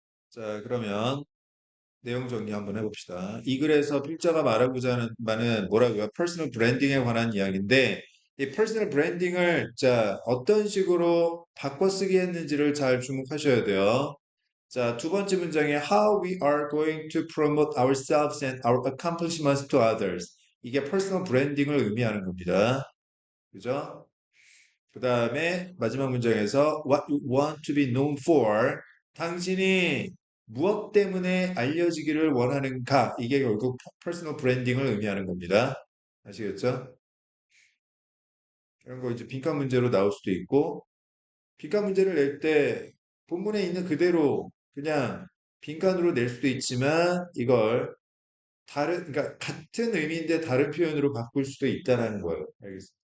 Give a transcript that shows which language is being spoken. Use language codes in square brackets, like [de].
[ko] 자, 그러면 내용 정리 한번 해봅시다. 이 글에서 필자가 말하고자 하는 바는 뭐라고요? 퍼스널 브랜딩에 관한 이야기인데 이 퍼스널 브랜딩을 자 어떤 식으로 바꿔 쓰기 했는지를 잘 주목하셔야 돼요. 자, 두 번째 문장에 [en] How we are going to promote ourselves and our accomplishments to others. [ko] 이게 퍼스널 브랜딩을 의미하는 겁니다. 그죠? 그 다음에 마지막 문장에서 [en] What you want to be known for. [ko] 당신이 무엇 때문에 알려지기를 원하는가. 이게 결국 퍼스널 브랜딩을 의미하는 겁니다. 아시겠죠? 이런 거 이제 빈칸 문제로 나올 수도 있고, 빈칸 문제를 낼 때 본문에 있는 그대로 그냥 빈칸으로 낼 수도 있지만 이걸 그러니까 같은 의미인데 다른 표현으로 바꿀 수도 있다라는 거예요. 알겠습니다.